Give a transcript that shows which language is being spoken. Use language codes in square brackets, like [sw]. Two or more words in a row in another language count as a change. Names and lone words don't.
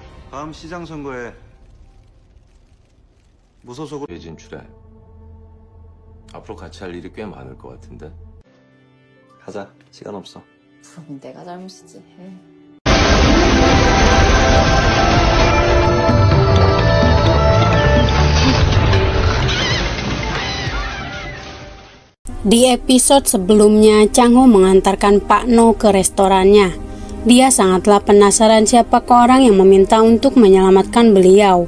[ko] 다음 시장 선거에 무소속으로 진출해. 앞으로 같이 할 일이 꽤 많을 것 같은데. 가자. 시간 없어. 그럼 내가 잘못이지. [id] Di episode sebelumnya, Chang Ho mengantarkan Pak No ke restorannya. Dia sangatlah penasaran siapakah orang yang meminta untuk menyelamatkan beliau.